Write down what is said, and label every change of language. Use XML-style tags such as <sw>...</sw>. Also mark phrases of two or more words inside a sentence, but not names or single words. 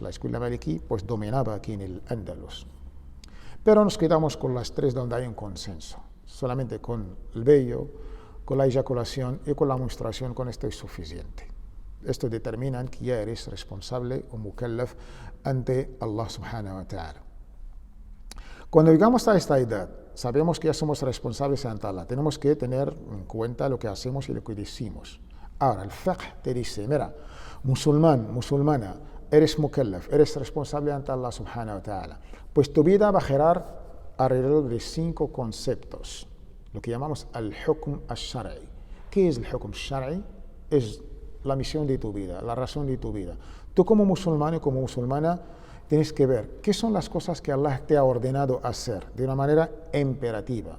<es>La escuela maliki, pues, dominaba aquí en el Andalus. Pero nos quedamos con las 3 donde hay un consenso. Solamente con el vello, con la eyaculación y con la menstruación, con esto es suficiente. Esto determina que ya eres responsable o mukallaf ante</es> <ar>الله سبحانه وتعالى.</ar> <es>Cuando llegamos a esta edad, sabemos que ya somos responsables ante Allah. Tenemos que tener en cuenta lo que hacemos y lo que decimos. Ahora, el fiqh te dice, mira, musulmán, musulmana, eres mukallaf, eres responsable ante</es> <ar>الله سبحانه وتعالى.</ar> <es>Pues tu vida va a girar alrededor de 5 conceptos, lo que llamamos</es> <ar>الحكم الشرعي.</ar> <es>¿Qué es el</es> <ar>حكم الشرعي?</ar> <es>Es la misión de tu vida, la razón de tu vida. Tú como musulmán y como musulmana, tienes que ver qué son las cosas que Allah te ha ordenado hacer de una manera imperativa.</es>